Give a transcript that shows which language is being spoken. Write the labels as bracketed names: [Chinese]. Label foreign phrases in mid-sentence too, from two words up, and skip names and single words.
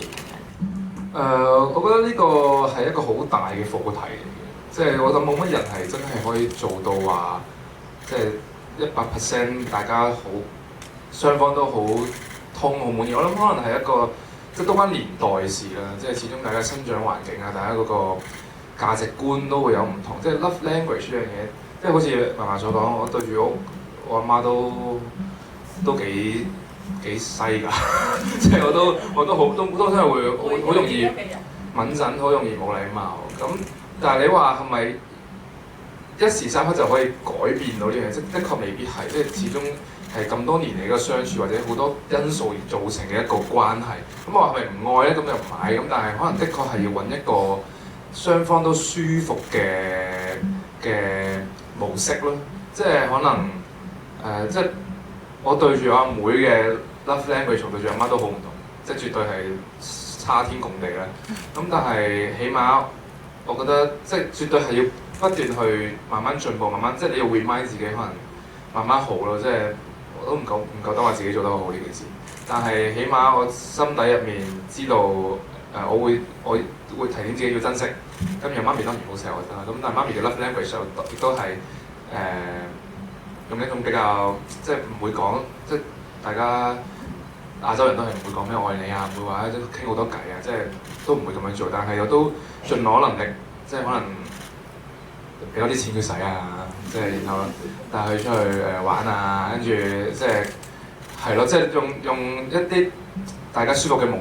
[Cantonese] 我覺得呢個係一個好大嘅課題嚟嘅，即係我覺得冇乜人係真係可以做到話，即係100%大家好雙方都好通好滿意。我諗可能係一個即係多關年代事啦，即係始終大家生長環境啊，大家嗰個價值觀都會有唔同。即係 [English] love language [Cantonese] 呢樣嘢，即係好似嫲嫲所講，我對住我阿媽都幾西㗎，即係我都真係會好容易敏感，好容易冇禮貌。咁但係你話係咪一時三刻就可以改變到呢樣嘢？即的確未必係，即係始終係咁多年嚟嘅相處，或者好多因素而造成嘅一個關係。咁我話係咪唔愛咧？咁就唔係。咁但係可能的確係要揾一個雙方都舒服嘅模式咯。即係可能即係我對住我阿妹嘅 [English] love language [Cantonese] 同對住阿媽都好唔同，即係絕對係差天共地啦。咁但係起碼我覺得即係絕對係要不斷去慢慢進步，慢慢即係你要 remind 自己可能慢慢好咯。即係我都唔夠膽話自己做得好好呢件事，但係起碼我心底入面知道我會提醒自己要珍惜。咁而媽咪當然好錫我啦，咁但係媽咪嘅 [English] love language [Cantonese] 亦都係用一種比較即係唔會講，即係大家亞洲人都係唔會講咩愛你啊，唔會話即係傾好多偈啊，即係都唔會咁樣做。但係我都盡我能力，即係可能俾多啲錢佢使啊，即係然後帶佢出去玩啊，跟住即係咯，即係用一啲大家舒服嘅模